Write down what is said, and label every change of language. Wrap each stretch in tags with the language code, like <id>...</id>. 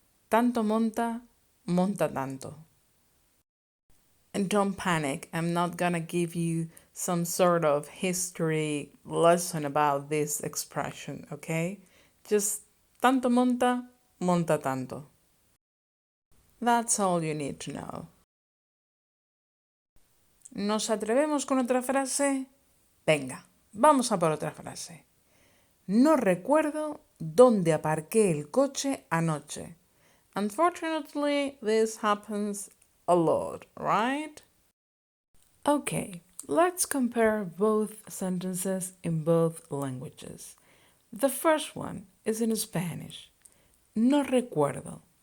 <es>Tanto monta, monta tanto.</es> <en>And don't panic, I'm not gonna give you some sort of history lesson about this expression, okay? Just</en> <es>tanto monta, monta tanto.</es> <en>That's all you need to know.</en> <es>¿Nos atrevemos con otra frase? Venga, vamos a por otra frase. No recuerdo dónde aparqué el coche anoche.</es> <en>Unfortunately, this happens a lot, right? Okay, let's compare both sentences in both languages. The first one is in Spanish.</en> <es>No recuerdo.</es>